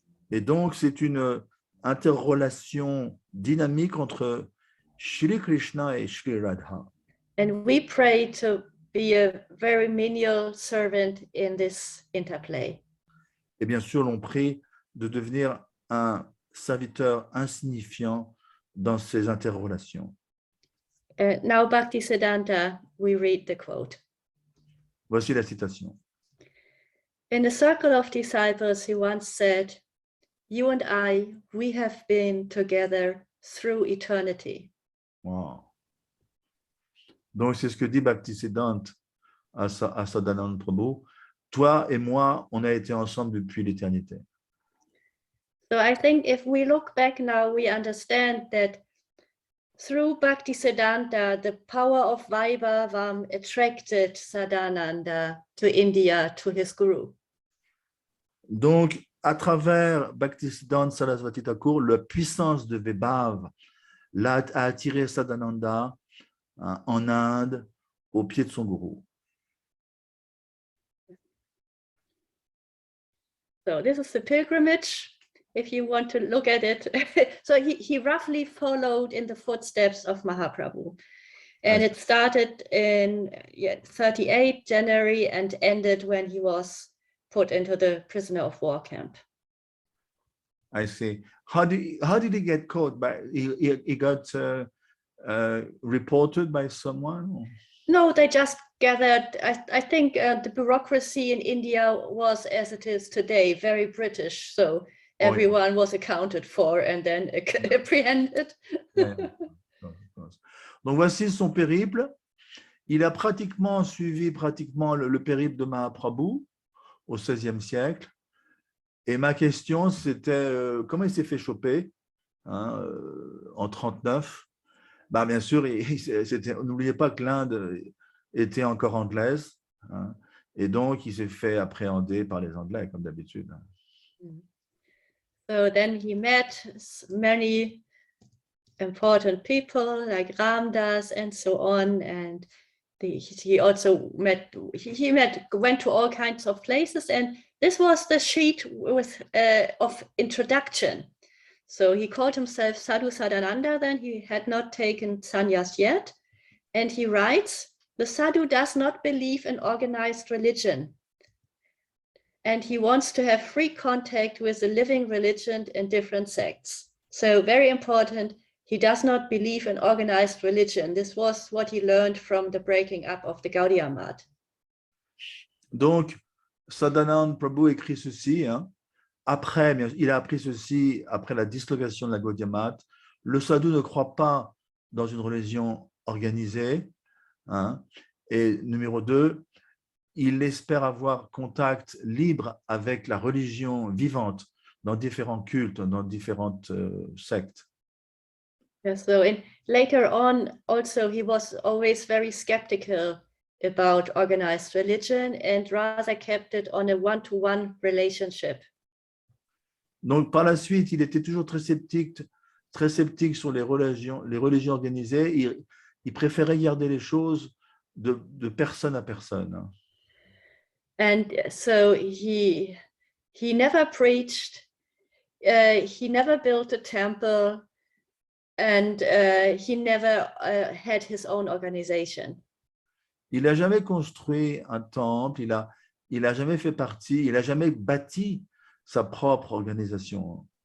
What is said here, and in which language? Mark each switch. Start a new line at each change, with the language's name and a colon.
French: Et donc, c'est une interrelation dynamique entre Shri Krishna et Shri Radha.
English: And we pray to be a very menial servant in this interplay.
French: Et bien sûr, l'on prie de devenir un serviteur insignifiant dans ces interrelations.
English: Now, Bhaktisiddhanta, we read the quote.
French: Voici la citation.
English: In a circle of disciples, he once said, "You and I, we have been together through eternity."
French: Wow. Donc, c'est ce que dit Bhaktisiddhanta à Sadananda Prabhu. Toi et moi, on a été ensemble depuis l'éternité.
English: So I think if we look back now, we understand that through Bhaktisiddhanta, the power of Vaibhavam attracted Sadananda to India, to his guru.
French: Donc, à travers Bhaktisiddhanta Saraswati Thakur, la puissance de Vaibhav a attiré Sadananda en Inde, au pied de son gourou.
English: So this is the pilgrimage, if you want to look at it. So he roughly followed in the footsteps of Mahaprabhu. And it started in 38 January and ended when he was put into the prisoner of war camp. I see. How did he get caught? He got reported by someone? No, they just gathered. I think the bureaucracy in India was, as it is today, very British. So everyone was accounted for and then apprehended.
French: Donc voici son périple. Il a suivi le périple de Mahaprabhu au XVIe siècle. Et ma question, c'était comment il s'est fait choper? hein, en 39. Bah, bien sûr, n'oubliez pas que l'Inde était encore anglaise, hein, et donc il s'est fait appréhender par les Anglais, comme d'habitude.
English: So then he met many important people like Ramdas and so on, and he also went to all kinds of places, and this was the sheet with of introduction. So he called himself Sadhu Sadananda, then he had not taken sannyas yet, and he writes, the sadhu does not believe in organized religion, and he wants to have free contact with the living religion in different sects. So very important, he does not believe in organized religion. This was what he learned from the breaking up of the Gaudiya Math.
French: Donc, Sadananda Prabhu écrit ceci, hein. Après, il a appris ceci après la dislocation de la Gaudiya Math. Le sadhu ne croit pas dans une religion organisée, hein. Et numéro 2, il espère avoir contact libre avec la religion vivante dans différents cultes, dans différentes sectes.
English: Yeah, so later on, also, he was always very skeptical about organized religion and rather kept it on a one-to-one relationship.
French: Donc, par la suite, il était toujours très sceptique sur les religions organisées. Il préférait garder les choses de personne à personne.
English: And so he never preached, he never built a temple, and he never had his own organization.
French: Il n'a jamais construit un temple, il a jamais fait partie, il n'a jamais bâti sa propre organisation.